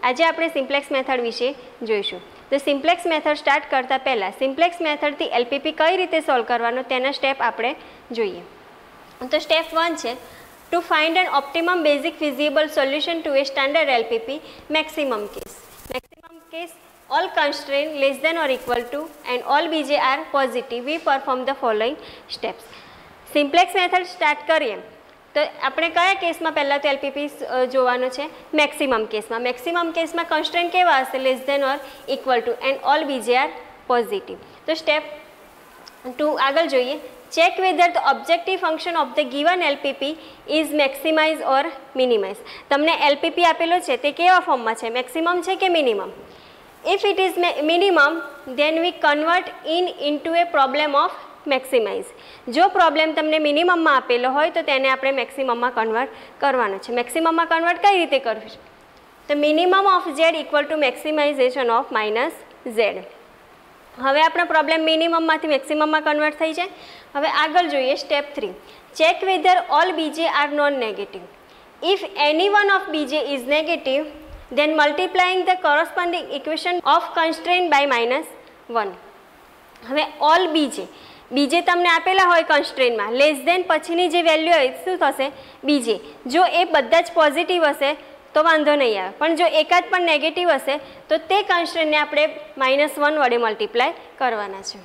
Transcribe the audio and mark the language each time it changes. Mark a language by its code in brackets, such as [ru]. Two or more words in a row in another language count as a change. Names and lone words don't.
[gu] આજે આપણે [en] simplex method [gu] વિશે જોઈશું. તો [en] simplex method [gu] સ્ટાર્ટ કરતાં પહેલાં [en] simplex methodથી [gu] એલપીપી કઈ રીતે સોલ્વ કરવાનો તેના સ્ટેપ આપણે જોઈએ. [en] તો step 1 છે to find an optimum basic feasible solution to a standard LPP maximum case. maximum case all constraint less than or equal to and all bj are positive. We perform the following steps. simplex method [gu] સ્ટાર્ટ કરીએ તો આપણે કયા કેસમાં પહેલાં તો એલપીપી જોવાનું છે? [en] maximum caseમાં. maximum caseમાં [gu] કન્સ્ટ્રેન્ટ કેવા હશે? [en] less than or equal to and all bj are positive. [gu] તો સ્ટેપ 2 આગળ જોઈએ. [en] check whether the objective function of the given LPP is maximize or minimize. [gu] તમને એલપીપી આપેલો છે તે કેવા ફોર્મમાં છે? મેક્સિમમ છે કે મિનિમમ? [en] If it is minimum, then we convert into a problem of maximize. [gu] જો પ્રોબ્લેમ તમને મિનિમમમાં આપેલો હોય તો તેને આપણે મેક્સિમમમાં કન્વર્ટ કરવાનો છે. મેક્સિમમમાં કન્વર્ટ કઈ રીતે કરવું છે? [en] તો minimum of Z equal to maximization of minus Z. [gu] હવે આપણો પ્રોબ્લેમ મિનિમમમાંથી મેક્સિમમમાં કન્વર્ટ થઈ જાય. હવે આગળ જોઈએ [en] step 3. check whether all bj are non negative. if any one of bj is negative, then multiplying the corresponding equation of constraint by -1. [gu] હવે [en] all bj [gu] તમને આપેલા હોય કન્સ્ટ્રેન્ટમાં [en] less than [gu] પછીની જે વેલ્યુ હોય શું થશે? બીજે. જો એ બધા જ પોઝિટિવ હશે તો વાંધો નહીં આવે, પણ જો એકાદ પણ નેગેટિવ હશે તો તે કન્સ્ટ્રેન્ટને આપણે -1 વડે મલ્ટીપ્લાય કરવાના છે.